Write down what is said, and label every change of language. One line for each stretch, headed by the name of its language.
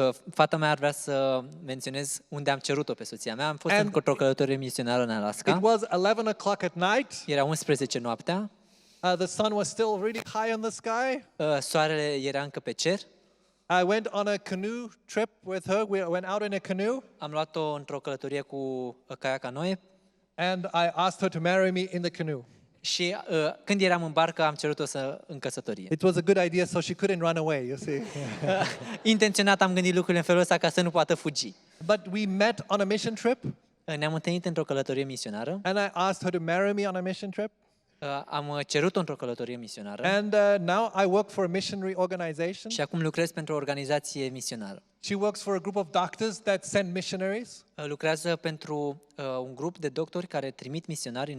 Romanian: Fata mea ar vrea să menționez unde am cerut-o pe soția mea. Am fost într-o călătorie misionară în Alaska.
English: It was 11 o'clock at night.
Romanian: Era 11 noaptea.
English: The sun was still really high in the sky.
Romanian: Soarele era încă pe cer.
English: I went on a canoe trip with her. We went out in a canoe.
Romanian: Am luat-o într-o călătorie cu canoe.
English: And I asked her to marry me in the canoe.
Romanian: Și când eram în barcă, am cerut-o în căsătorie.
English: It was a good idea, so she couldn't run away, you see.
Romanian: Intenționat am gândit lucrurile în felul ăsta ca să nu poată fugi.
English: But we met on a mission trip.
Romanian: Ne-am întâlnit într-o călătorie misionară.
English: And I asked her to marry me on a mission trip.
Romanian: Am cerut-o într-o călătorie misionară.
English: And now I work for a missionary organization.
Romanian: Și acum lucrez pentru o organizație misionară.
English: She works for a group of doctors that send missionaries.
Romanian: Lucrează pentru un grup de doctori care trimit misionari în